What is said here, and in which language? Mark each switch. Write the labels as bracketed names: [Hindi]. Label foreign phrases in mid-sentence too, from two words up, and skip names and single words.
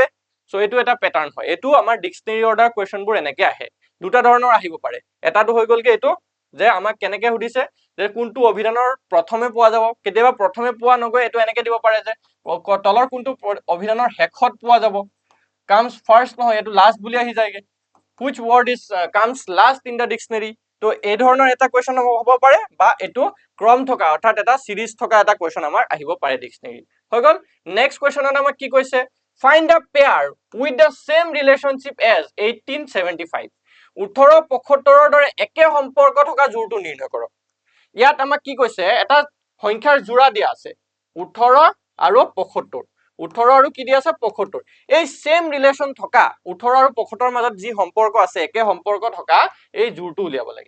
[Assamese] সো এইটো এটা পেটাৰ্ণ হয়, এইটো আমাৰ [English] dictionary order [Assamese] কুৱেশ্যনবোৰ এনেকে আহে, দুটা ধৰণৰ আহিব পাৰে। এটাটো হৈ গ'লগে এইটো যে আমাক কেনেকে সুধিছে যে কোনটো অভিধানৰ প্ৰথমে পোৱা যাব, কেতিয়াবা প্ৰথমে পোৱা নগৈ এইটো এনেকে দিব পাৰে যে তলৰ কোনটো অভিধানৰ শেষত পোৱা যাব, [English] comes first [Assamese] নহয়, এইটো লাষ্ট বুলি আহি যায়গে, [English] which word is comes last in the dictionary, [Assamese] তো এই ধৰণৰ এটা কুৱেশ্যন হ'ব পাৰে, বা এইটো ক্ৰম থকা অৰ্থাৎ এটা সিৰিজ থকা এটা কুৱেশ্যন আমাৰ আহিব পাৰে ডিক্সনাৰী, হৈ গ'ল। [English] next question [Assamese] আমাক কি কৈছে, [English] find a pair with the same relationship as 1875, [Assamese] 1875 দৰে একে সম্পৰ্ক থকা জোৰটো নিৰ্ণয় কৰক। ইয়াত আমাক কি কৈছে, এটা সংখ্যাৰ জোৰা দিয়া আছে 18 আৰু 75, 18 আৰু কি দিয়া আছে 75, এই [English] same relation [Assamese] থকা 18 আৰু 75 মাজত যি সম্পৰ্ক আছে, একে সম্পৰ্ক থকা এই জোৰটো উলিয়াব লাগে।